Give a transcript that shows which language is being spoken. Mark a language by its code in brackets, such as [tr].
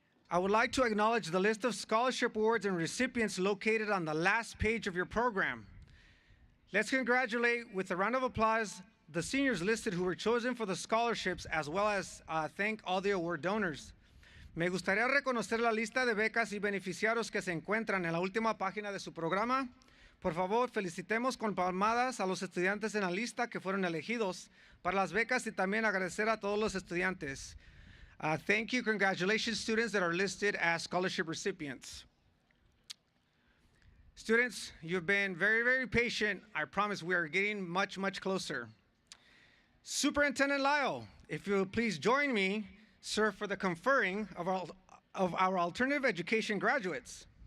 [en] I would like to acknowledge the list of scholarship awards and recipients located on the last page of your program. Let's congratulate with a round of applause the seniors listed who were chosen for the scholarships, as well as thank all the award donors. [es] Me gustaría reconocer la lista de becas y beneficiarios que se encuentran en la última página de su programa. Por favor, felicitemos con palmadas a los estudiantes en la lista que fueron elegidos para las becas y también agradecer a todos los estudiantes. [en] Thank you. Congratulations, students that are listed as scholarship recipients. Students, you've been very, very patient. I promise we are getting much, much closer. Superintendent Lyle, if you will please join me, sir, for the conferring of our alternative education graduates.